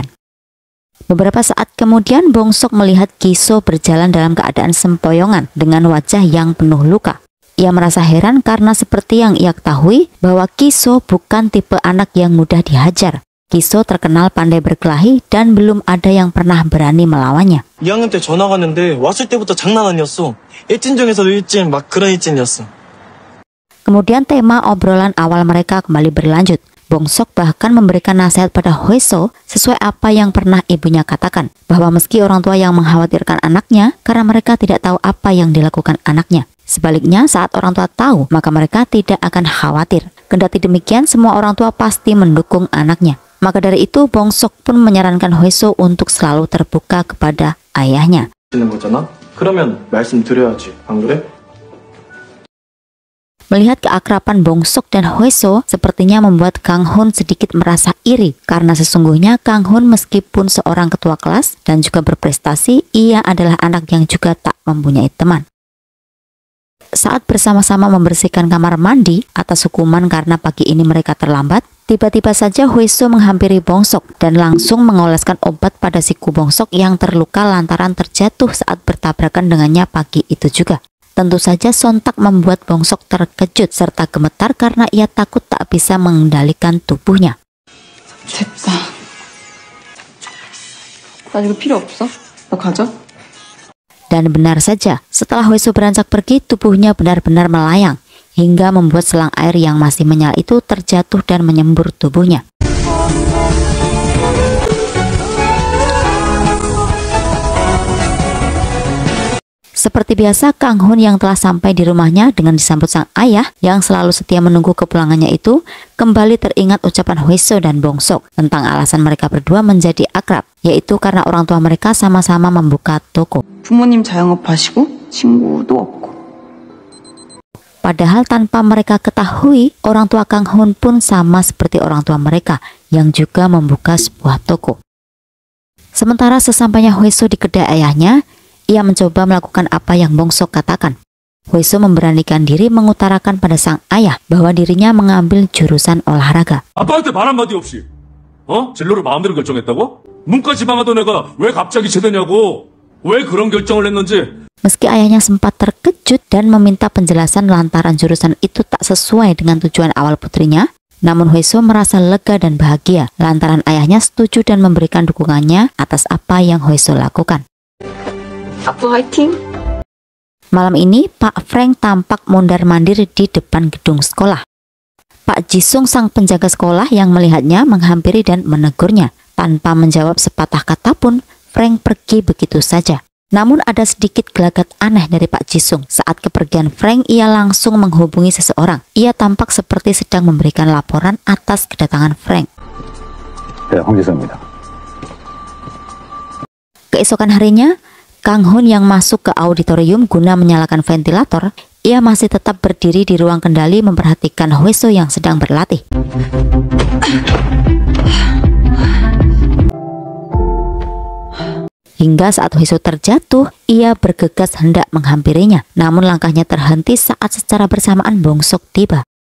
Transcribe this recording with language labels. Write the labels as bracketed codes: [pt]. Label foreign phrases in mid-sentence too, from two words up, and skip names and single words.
[id] Beberapa saat kemudian Bongsok melihat Kiso berjalan dalam keadaan sempoyongan dengan wajah yang penuh luka. Ia merasa heran karena seperti yang ia ketahui bahwa Kiso bukan tipe anak yang mudah dihajar. Kiso terkenal pandai berkelahi dan belum ada yang pernah berani melawannya. [ko] 2학년 때 전학 왔는데 왔을 때부터 장난 아니었어. 일진 중에서도 일진 막 그런 일진이었어. [id] Kemudian tema obrolan awal mereka kembali berlanjut. Bongsok bahkan memberikan nasihat pada Hweso sesuai apa yang pernah ibunya katakan, bahwa meski orang tua yang mengkhawatirkan anaknya karena mereka tidak tahu apa yang dilakukan anaknya. Sebaliknya, saat orang tua tahu, maka mereka tidak akan khawatir. Kendati demikian, semua orang tua pasti mendukung anaknya. Maka dari itu, Bongsok pun menyarankan Hweso untuk selalu terbuka kepada ayahnya. [ko] 그러면 말씀드려야지, 안 그래? [id] Melihat keakraban Bongsok dan Hweso sepertinya membuat Kang Hun sedikit merasa iri, karena sesungguhnya Kang Hun meskipun seorang ketua kelas dan juga berprestasi, ia adalah anak yang juga tak mempunyai teman. Saat bersama-sama membersihkan kamar mandi atas hukuman karena pagi ini mereka terlambat, tiba-tiba saja Hweso menghampiri Bongsok dan langsung mengoleskan obat pada siku Bongsok yang terluka lantaran terjatuh saat bertabrakan dengannya pagi itu juga. Tentu saja sontak membuat Bongsok terkejut serta gemetar karena ia takut tak bisa mengendalikan tubuhnya. [ko] 됐다. 나 이거 필요 없어? 너 가져? [id] Dan benar saja, setelah Hweso beranjak pergi, tubuhnya benar-benar melayang, hingga membuat selang air yang masih menyala itu terjatuh dan menyembur tubuhnya. Seperti biasa, Kang Hun yang telah sampai di rumahnya dengan disambut sang ayah yang selalu setia menunggu kepulangannya itu, kembali teringat ucapan Hweso dan Bongsok tentang alasan mereka berdua menjadi akrab, yaitu karena orang tua mereka sama-sama membuka toko. [ko] 부모님 자영업하시고 친구도 없고. [id] Padahal tanpa mereka ketahui, orang tua Kang Hun pun sama seperti orang tua mereka yang juga membuka sebuah toko. Sementara sesampainya Hweso di kedai ayahnya, ia mencoba melakukan apa yang Bongsok katakan. Hweso memberanikan diri mengutarakan pada sang ayah bahwa dirinya mengambil jurusan olahraga. [ko] 아빠한테 말 한마디 없이 진로를 마음대로 결정했다고? 문까지 망하던 애가 왜 갑자기 제대냐고? 왜 그런 결정을 했는지. [id] Meski ayahnya sempat terkejut dan meminta penjelasan lantaran jurusan itu tak sesuai dengan tujuan awal putrinya, namun Hweso merasa lega dan bahagia lantaran ayahnya setuju dan memberikan dukungannya atas apa yang Hweso lakukan. [ko] 아빠 화이팅! [id] Malam ini, Pak Frank tampak mondar-mandir di depan gedung sekolah. Pak Jisung sang penjaga sekolah yang melihatnya menghampiri dan menegurnya. Tanpa menjawab sepatah kata pun, Frank pergi begitu saja. Namun ada sedikit gelagat aneh dari Pak Jisung. Saat kepergian Frank, ia langsung menghubungi seseorang. Ia tampak seperti sedang memberikan laporan atas kedatangan Frank. [ko] 네, 황지성입니다. [id] Keesokan harinya, Kang Hun yang masuk ke auditorium guna menyalakan ventilator, ia masih tetap berdiri di ruang kendali memperhatikan Hweso yang sedang berlatih. Hingga saat Hweso terjatuh, ia bergegas hendak menghampirinya, namun langkahnya terhenti saat secara bersamaan Bongsok tiba.